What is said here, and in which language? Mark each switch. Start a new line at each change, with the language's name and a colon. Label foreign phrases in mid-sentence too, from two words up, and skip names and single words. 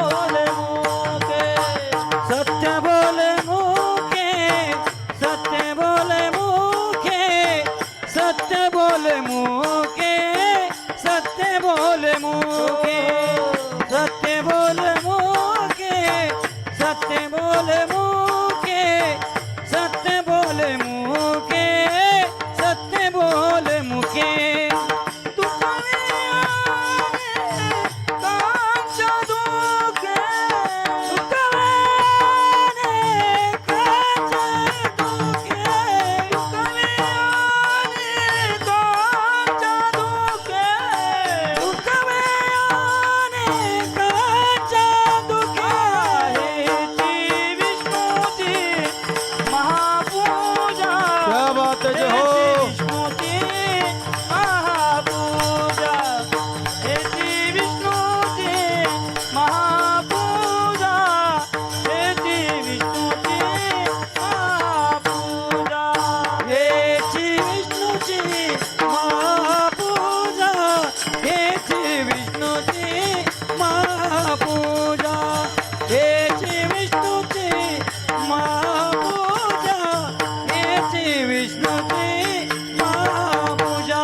Marathi: बोले मुखे, सत्य बोले मुखे, सत्य बोले मुखे, सत्य बोले मुखे, सत्य बोले मुखे, सत्य बोले मुखे, सत्य बोले मुखे, सत्य बोले मुखे, सत्य बोले मुखे। कांचा दुखे, दुखवाने कांचा दुखे, दुखवाने कांचा दुखे, दुखवाने कांचा दुखे। हेची विष्णूची महापूजा,
Hindi: क्या बात है। जय हो।
Marathi: विष्णूची महापूजा, हेची विष्णूची महापूजा, हेची विष्णूची महापूजा, हेची विष्णूची महापूजा, हेची विष्णूची महापूजा, हेची विष्णूची महापूजा, हेची विष्णूची महापूजा।